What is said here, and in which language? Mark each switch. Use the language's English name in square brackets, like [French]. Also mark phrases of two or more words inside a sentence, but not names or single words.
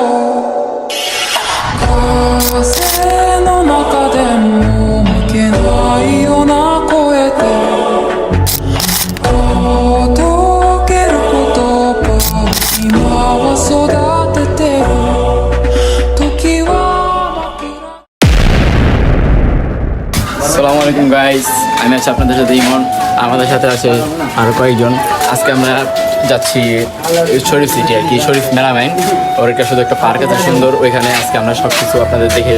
[Japanese] 風の中でも負けないような声で届ける言葉を今は育ててる時は [Arabic] السلام عليكم [Bangla] গাইস, আমি আছি আপনাদের সাথে ইমন। আমাদের সাথে আছে আরও কয়েকজন। আজকে আমরা যাচ্ছি শরীফ সিটি আর কি, শরীফ মেলামাইন। ওর একটা শুধু একটা পার্ক আছে সুন্দর, ওইখানে আজকে আমরা সব কিছু আপনাদের দেখে।